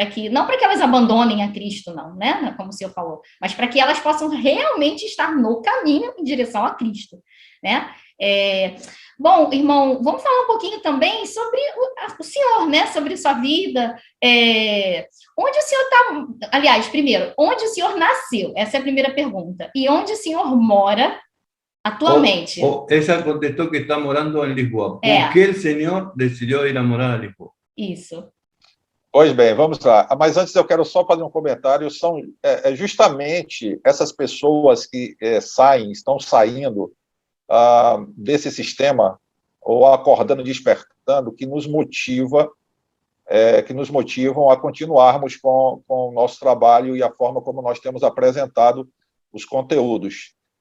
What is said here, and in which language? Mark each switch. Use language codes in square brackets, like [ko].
[pt] não para que elas abandonem a Cristo, não, né? Como o senhor falou, mas para que elas possam realmente estar no caminho em direção a Cristo, né? Bom, irmão, vamos falar um pouquinho também sobre o senhor, né? Sobre sua vida. Onde o senhor está? Aliás, primeiro, onde o senhor nasceu? Essa é a primeira pergunta. E onde o senhor mora atualmente? [es] Ella contestó que está morando en Lisboa. ¿Por qué el señor decidió ir a morar a Lisboa? [pt] Isso. Pois bem, vamos lá. Mas antes eu quero só fazer um comentário. São justamente essas pessoas que estão saindo desse sistema, ou acordando, despertando, que nos motivam a continuarmos com o nosso trabalho e a forma como nós temos apresentado os conteúdos.